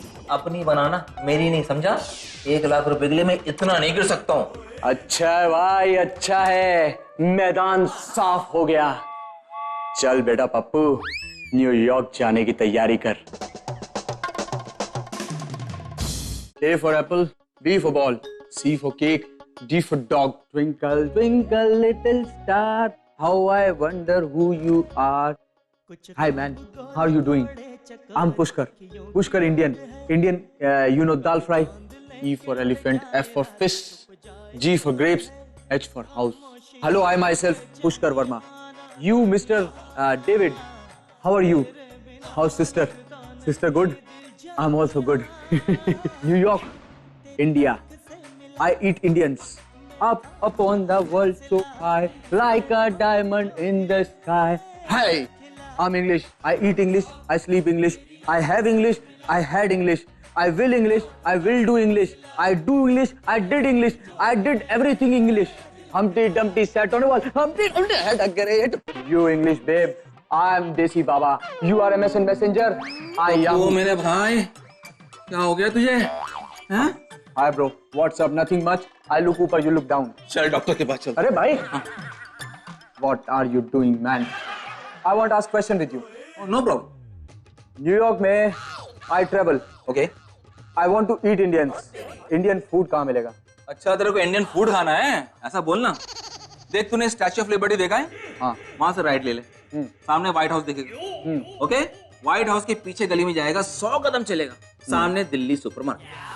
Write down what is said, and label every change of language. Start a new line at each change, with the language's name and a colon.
Hindi: अपनी बनाना, मेरी नहीं, समझा? 1 लाख रुपए के लिए मैं इतना नहीं कर सकता हूँ। अच्छा है भाई, अच्छा है, मैदान साफ हो गया। चल बेटा पप्पू, न्यूयॉर्क जाने की तैयारी कर।
English: A for apple, B for ball, C for cake, D for dog. Twinkle, twinkle, little star, how I wonder who you are. Hi man, how are you doing? I'm Pushkar. Pushkar Indian. You know dal fry. E for elephant, F for fish, G for grapes, H for house. Hello, I myself, Pushkar Verma. You, Mr. David, how are you? How's sister? Sister good? I'm also good. New York, India. I eat Indians. Up upon the world so high, like a diamond in the sky. Hey, I'm English. I eat English. I sleep English. I have English. I had English. I will English. I will do English. I do English. I did English. I did everything English. Humpty Dumpty sat on a wall. Humpty Dumpty had a great. You English babe. I'm Desi Baba. You are MSN Messenger. I am.
Hindi: ओ मेरे भाई, क्या हो गया तुझे? हैं?
English: Hi bro. What's up? Nothing much. I look ऊपर, you look down.
Hindi: चल doctor के पास चल। अरे भाई.
English: What are you doing, man? I want to ask question with you. No problem. New York में I travel. Okay. I want to eat Indians.
Hindi: Indian food कहाँ मिलेगा? अच्छा, तेरे को इंडियन फूड खाना है, ऐसा बोलना। देख, तूने स्टैच्यू ऑफ लिबर्टी देखा है? हाँ। वहां से राइट ले ले, सामने व्हाइट हाउस दिखेगा। ओके, व्हाइट हाउस के पीछे गली में जाएगा, 100 कदम चलेगा, सामने दिल्ली सुपरमार्केट।